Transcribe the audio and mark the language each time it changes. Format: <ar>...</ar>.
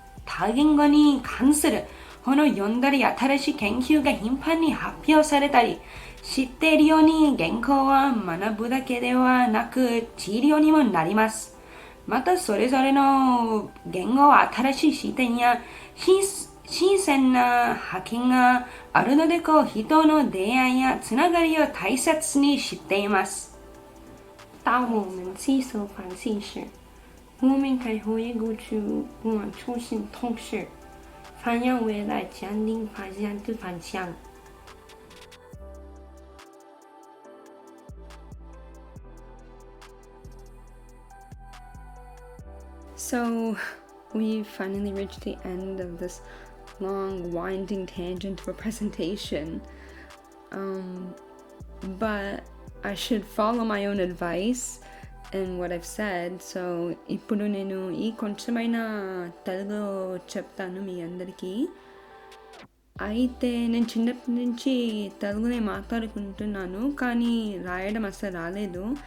<ja>多言語に関する本を読んだり新しい研究が頻繁に発表されたり、知っているように言語は学ぶだけではなく治療にもなります。またそれぞれの言語は新しい視点や新鮮な発見があるので人の出会いやつながりを大切にしています。</ja> <zh>当我们接受反省时，我们可以回忆过去我们初心同时发扬未来坚定发展的方向。</zh> <en>So we finally reached the end of this long winding tangent of a presentation, but I should follow my own advice and what I've said. So</en> <te>ఇప్పుడు నేను ఈ కొంచెమైనా తెలుగులో చెప్తాను మీ అందరికీ. అయితే నేను చిన్నప్పటి నుంచి తెలుగునే మాట్లాడుకుంటున్నాను, కానీ రాయడం అసలు రాలేదు.</te>